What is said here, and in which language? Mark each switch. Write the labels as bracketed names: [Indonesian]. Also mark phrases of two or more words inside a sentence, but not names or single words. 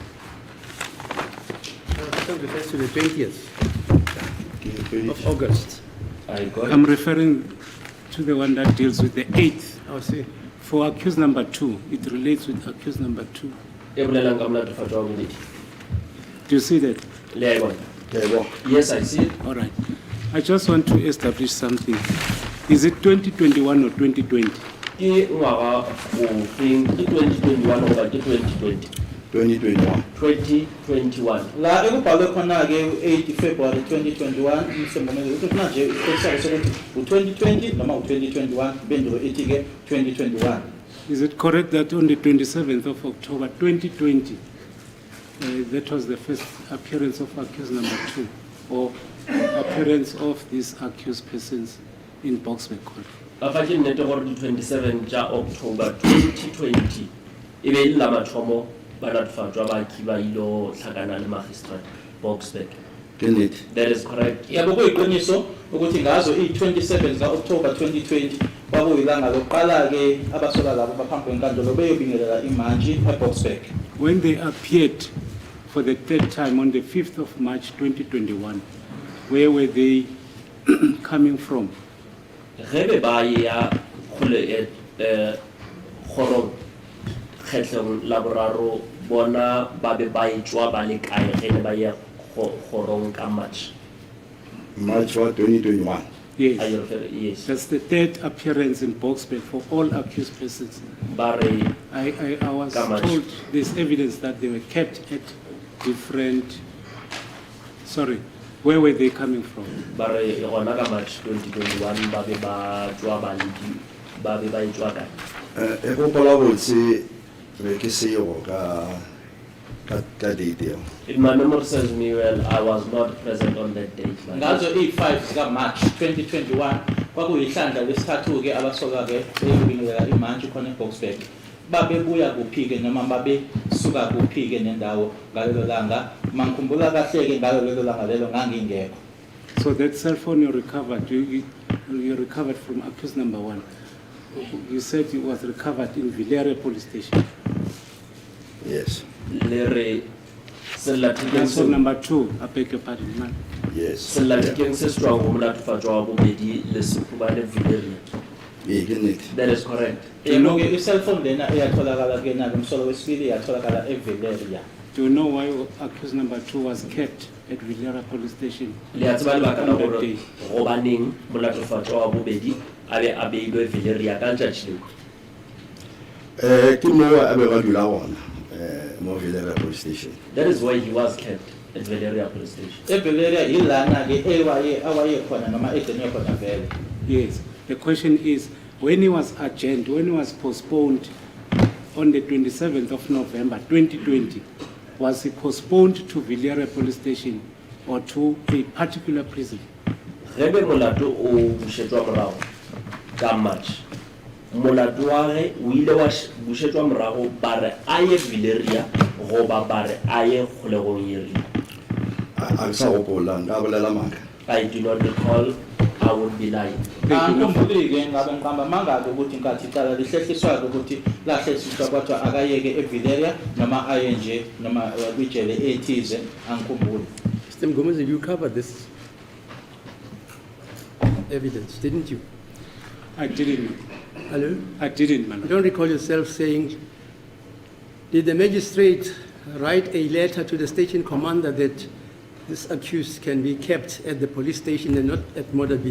[English] That refers to the 20th of August. I got I'm it. referring to the one that deals with the 8th. I see. For accused number 2, it relates with accused number 2. [Northern Sotho] E bolelang ka molatefatšo wa bobedi. [English] Do you see that? [Northern Sotho] Le a e bona? Ke a e bona. [English] Yes, I see it. All right. I just want to establish something. Is it 2021 or 2020? [Northern Sotho] Ke ngwaga o feng, ke 2021 goba ke 2020? [English] 2021. 2021. [Zulu] La ekubhalwe khona-ke u-8 February 2021 umsembonelo ukuthi manje isiqiniseko sokuthi u-2020 noma u-2021 impendulo ithi-ke 2021. [English] Is it correct that on the 27th of October 2020, that was the first appearance of accused number 2, or appearance of these accused persons in Boxback Court? [Northern Sotho] Ka fa ke nnete gore di 27 tša October 2020 e be e le la mathomo ba netefatšwa ba ki ba ilo hlakana le magistrate Boxback. Ke nnete. [English] That is correct. [Zulu] Yabo kuyiqiniso ukuthi ngazo i-27 ka-October 2020 kwakuyilanga lokuqala-ke abasola labo baphambi kwenkantolo beyobingelela imantshi eBoxback. [English] When they appeared for the third time on the 5th of March 2021, where were they coming from? [Northern Sotho] Ge be ba ya kgorong kgetlhong la boraro bona ba be ba etswa ba le kae ge ne ba ya kgorong ka March? [English] March 2021. Yes. Are you referring? Yes. That's the third appearance in Boxback for all accused persons. [Northern Sotho] Ba re [English] I was [Northern Sotho] Ka March. [English] told there's evidence that they were kept at different, sorry, where were they coming from? [Northern Sotho] ba re gona ka March 2021 ba be ba tswa ba le ba be ba etswa kae? E gopola botse be ke seo ka date eo. [English] If my memory serves me well, I was not present on that date. [Zulu] Ngazo i-5 zika-March 2021 kwakuyihlandla lesithathu-ke abasoka-ke beyobingelela imantshi khona eBoxback. Babebuya kuphi-ke noma babesuka kuphi-ke nendawo ngalelo langa? Mangikhumbula kahle-ke ngalo lelo langa lelo ngangingekho. [English] So that cell phone you recovered, you recovered from accused number 1. You said it was recovered in Villere police station. Yes. [Northern Sotho] Le re [English] That's for number 2, I beg your pardon, man. Yes. [Northern Sotho] sellathekeng se strong go molatefatšwa wa bobedi le sekhubane Villere. Ee, ke nnete. [English] That is correct. [Zulu] Yebo-ke i-cellphone lena iyatholakala-ke na umsolo wesibili iyatholakala eVilleria. [English] Do you know why accused number 2 was kept at Villere police station? [Northern Sotho] Le a tseba lebaka la [English] on that [Northern Sotho] gore [English] day? [Northern Sotho] gobaneng molatefatšwa wa bobedi a be a beilwe Villere ka letšatši leo? Ke mo a be ba dula gona mo Villere police station. [English] That is why he was kept at Villere police station. [Zulu] eVilleria yilana-ke awayekhona noma egcinwe khona vele. [English] Yes. The question is, when he was adjourned, when he was postponed on the 27th of November 2020, was he postponed to Villere police station or to a particular prison? [Northern Sotho] Ge be molato o bušetšwa morago ka March, molato wa ge o ile wa bušetšwa morago ba re a ye Villere goba ba re a ye kgolegong ye rileng? A ke sa gopola nka bolela maaka. [English] I do not recall. I would be lying. [Zulu] Angikhumbuli-ke ngabe ngiqamba mangaki ukuthi nkathi icala lihlehliswa-ke ukuthi lahlehliswa kodwa akayeke eVilleria noma aye nje noma kwijele ethize angikhumbuli. [English] Mr. Mgomezi, you covered this evidence, didn't you? I didn't. Hello? I didn't, You man. don't recall yourself saying, did the magistrate write a letter to the station commander that this accused can be kept at the police station and not at Modabi?